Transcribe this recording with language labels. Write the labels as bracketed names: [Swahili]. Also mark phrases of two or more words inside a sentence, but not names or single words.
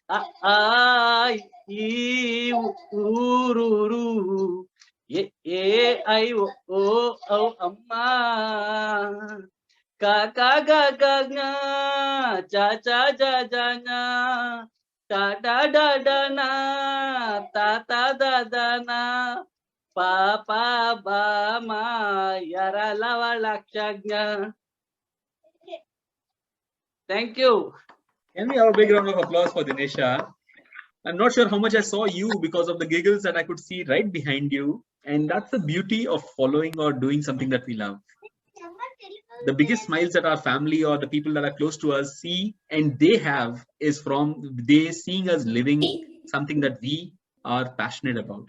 [Kannada] ಈ ಊರೂರು ಐ ಓ ಔ ಅಮ್ಮ ಕಾಕಾ ಗ ಚಾ ಚಾ ಜಾ ಜಾನ ಟಾ ಡಾ ಡಾ ಡಾನ ತಾ ತಾ ದಾ ದಾನ ಪಾ ಪಾ ಬಾ ಮಾ ಯರ ಲವಳಾಕ್ಷಜ್ಞ. [English] Thank you. Can we have a big round of applause for Dinesha? I'm not sure how much I saw you because of the giggles that I could see right behind you. And that's the beauty of following or doing something that we love. The biggest smiles that our family or the people that are close to us see and they have is from they seeing us living something that we are passionate about.